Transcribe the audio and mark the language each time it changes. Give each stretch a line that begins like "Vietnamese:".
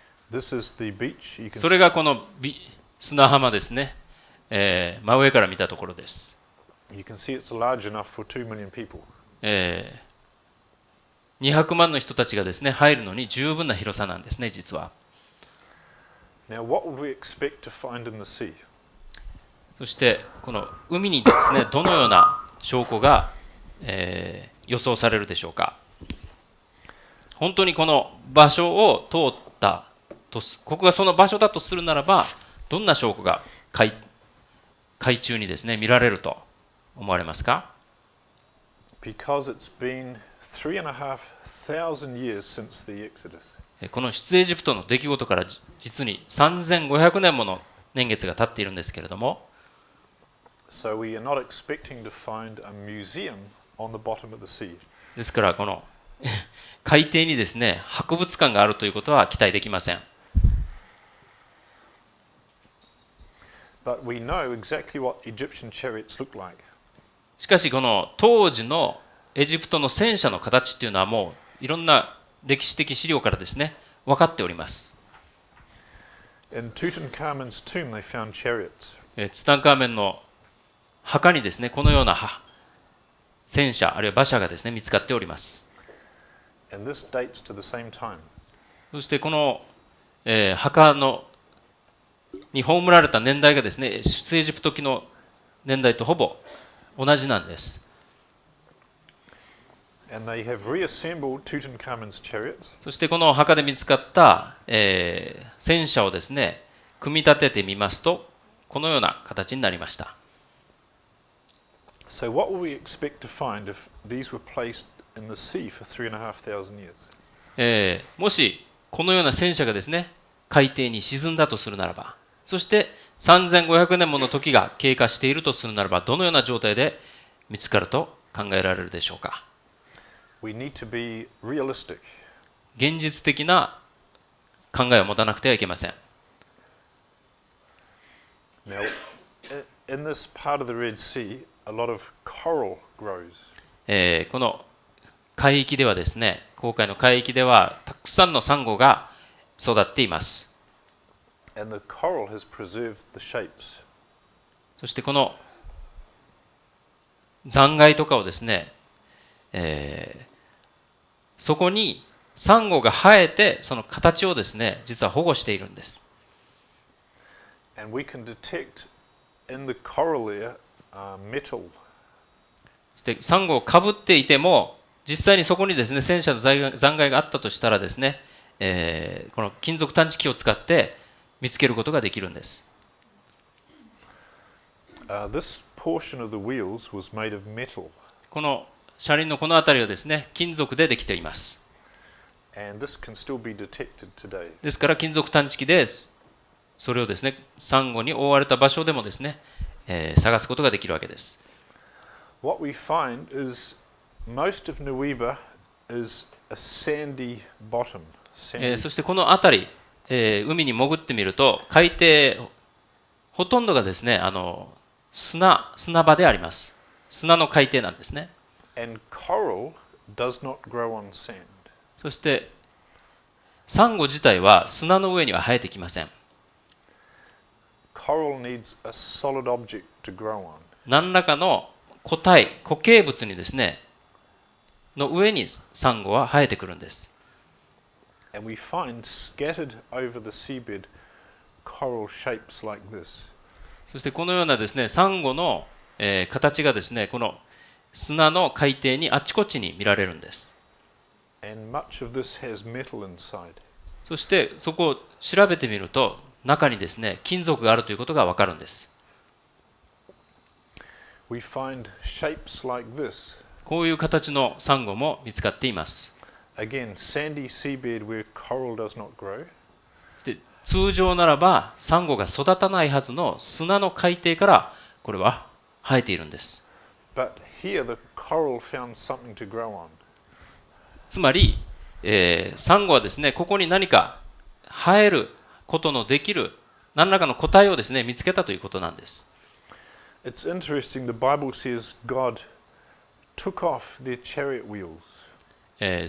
English: This is the beach. You can
Japanese: それがこの砂浜ですね、真上から見たところです。
English: You can see it's large enough for 2 million people.
Japanese: 200万の人たちがですね入るのに十分な広さなんですね、実は。
English: Now, what would we expect to find in the sea?
Japanese: そしてこの海にですねどのような証拠が、予想されるでしょうか。本当にこの場所を通ったと、ここがその場所だとするならば、どんな証拠が海中にですね見られると思われますか。
English: Because it's been 3,500 years since the Exodus.
Japanese: この出エジプトの出来事から実に3500年もの年月が経っているんですけれども、
English: So we are not expecting to find a museum on the bottom of the sea.
Japanese: ですからこの海底にですね博物館があるということは期待できません。
English: But we know exactly what Egyptian chariots look like.
Japanese: しかしこの当時のエジプトの戦車の形っていうのはもういろんな歴史的資料からですね分かっております。
English: In Tutankhamun's tomb, they found chariots.
Japanese: ツタンカーメンの墓にですねこのような戦車あるいは馬車がですね見つかっております。
English: And this dates to the same time.
Japanese: そしてこの、墓に葬られた年代がですね出エジプト期の年代とほぼ同じなんです。
English: And they have reassembled Tutankhamun's chariots.
Japanese: そしてこの墓で見つかった、戦車をですね組み立ててみますとこのような形になりました。
English: So what will we expect to find if these were placed in the sea for 3,500 years?
Japanese: もしこのような戦車がですね海底に沈んだとするならば、そして3500年もの時が経過しているとするならば、どのような状態で見つかると考えられるでしょうか。
English: We need to be realistic.
Japanese: 現実的な考えを持たなくてはいけません。
English: Now, in this part of the Red Sea, a lot of coral grows.
Japanese: この海域ではですね、紅海の海域ではたくさんのサンゴが育っています。
English: And the coral has preserved the shapes.
Japanese: そしてこの残骸とかをですね、そこにサンゴが生えてその形をですね実は保護しているんです。
English: And we can detect in the coral there metal.
Japanese: そしてサンゴをかぶっていても実際にそこにですね戦車の残骸があったとしたらですね、この金属探知機を使って見つけることができるんです。
English: This portion of the wheels was made of metal.
Japanese: この車輪のこの辺りはですね金属でできています。
English: And this can still be detected today.
Japanese: ですから金属探知機でそれをですねサンゴに覆われた場所でもですね、探すことができるわけです。
English: What we find is most of Nueva is a sandy bottom.
Japanese: そしてこの辺り、海に潜ってみると海底ほとんどがですね砂場であります。砂の海底なんですね。
English: And coral does not grow on sand.
Japanese: そしてサンゴ自体は砂の上には生えてきません。
English: Coral needs a solid object to grow on.
Japanese: 何らかの固形物にですねの上にサンゴは生えてくるんです。
English: And we find scattered over the seabed coral shapes like this.
Japanese: そしてこのようなですね、サンゴの、形がですね、この砂の海底にあちこちに見られるんです。
English: And much of this has metal inside.
Japanese: そしてそこを調べてみると、中にですね、金属があるということがわかるんです。
English: We find shapes like this.
Japanese: こういう形のサンゴも見つかっています。
English: Again, sandy seabed where coral does not grow.
Japanese: で通常ならばサンゴが育たないはずの砂の海底からこれは生えているんです。
English: But here the coral found something to grow on.
Japanese: つまり、サンゴはですね、ここに何か生えることのできる何らかの個体をですね、見つけたということなんです。
English: It's interesting, the Bible says God took off their chariot wheels.